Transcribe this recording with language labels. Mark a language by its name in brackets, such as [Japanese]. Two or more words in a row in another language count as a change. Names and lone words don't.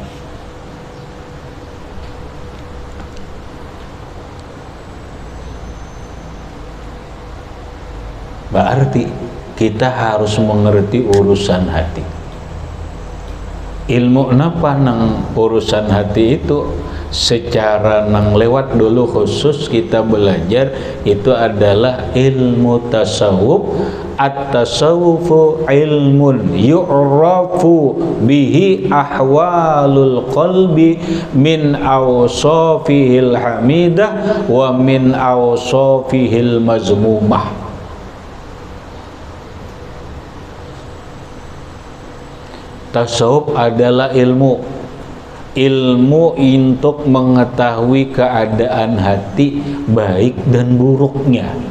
[Indonesian] Berarti kita harus mengerti urusan hati. [Banjar] Ilmu napa nang urusan hati itu secara nang lewat dulu khusus kita belajar itu adalah ilmu tasawuf [Arabic] التصوف علم يعرف به أحوال القلب من أوصافه الحميدة ومن أوصافه المذمومة. [Indonesian] Tasawuf adalah ilmu untuk mengetahui keadaan hati baik dan buruknya.